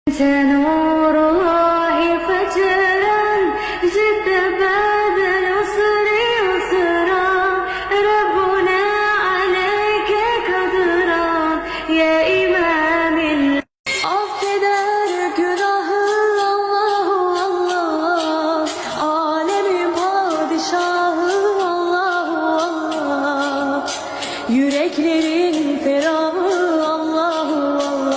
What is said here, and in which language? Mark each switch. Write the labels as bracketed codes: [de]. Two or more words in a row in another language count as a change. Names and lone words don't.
[ar] أنت نور الله فجرا جد بعد العسر يسرا ربنا عليك قدرا يا إمام [tr] Affeder günahı Allahu Allah, alemin padişahı Allahu Allah, yüreklerin ferahı Allahu Allah.